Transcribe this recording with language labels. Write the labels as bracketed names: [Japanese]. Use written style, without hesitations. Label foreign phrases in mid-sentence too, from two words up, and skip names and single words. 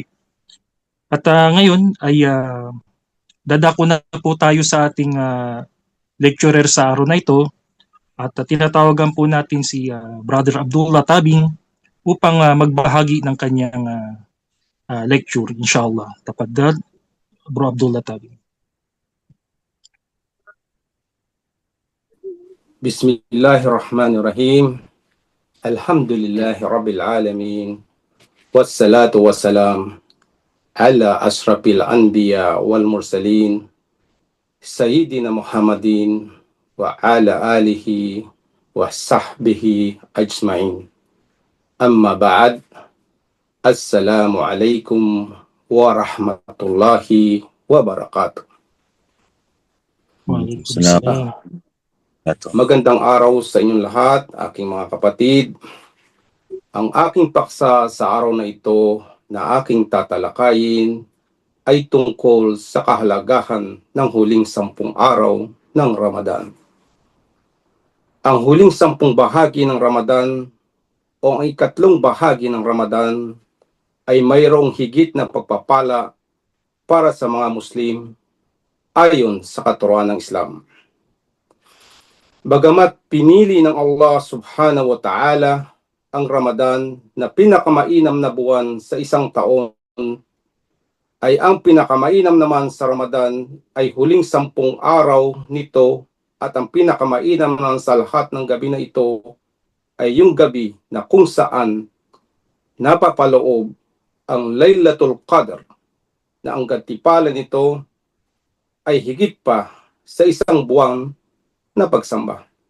[Filipino] At ngayon ay dadako na po tayo sa ating lecturer sa araw na ito at tinatawagan po natin si Brother Abdullah Tabing upang magbahagi ng kanyang lecture, inshallah. Tafaddal, Bro Abdullah Tabing. [Arabic] بسم الله الرحمن الرحيم. الحمد لله رب العالمين. والصلاة والسلام على أشرف الأنبياء والمرسلين سيدنا محمد وعلى آله وصحبه أجمعين. أما بعد. السلام عليكم ورحمة الله وبركاته. وعليكم السلام. [Filipino] Magandang araw sa inyong lahat, aking mga kapatid. Ang aking paksa sa araw na ito na aking tatalakayin ay tungkol sa kahalagahan ng huling 10 araw ng Ramadan. Ang huling 10 bahagi ng Ramadan o ang ikatlong bahagi ng Ramadan ay mayroong higit na pagpapala para sa mga Muslim ayon sa katuruan ng Islam. Bagamat pinili ng Allah [Arabic] سبحانه وتعالى [Filipino] ang Ramadan na pinakamainam na buwan sa isang taon, ay ang pinakamainam naman sa Ramadan ay huling 10 araw nito at ang pinakamainam naman sa lahat ng gabi na ito ay yung gabi na kung saan napapaloob ang Laylatul Qadr na ang gantimpala nito ay higit pa sa isang buwan na pagsamba.